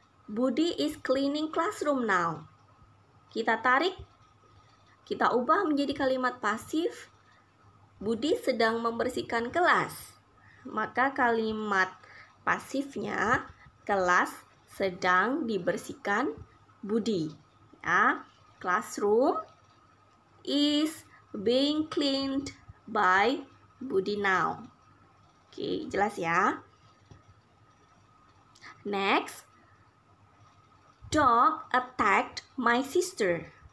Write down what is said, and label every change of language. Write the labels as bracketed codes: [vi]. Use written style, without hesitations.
[en] Budi is cleaning classroom now. [id] Kita tarik, kita ubah menjadi kalimat pasif. Budi sedang membersihkan kelas. Maka kalimat pasifnya kelas sedang dibersihkan Budi. [en] Ya, classroom is being cleaned by Budi now. [id] Oke, jelas ya. [en] Next, dog attacked my sister.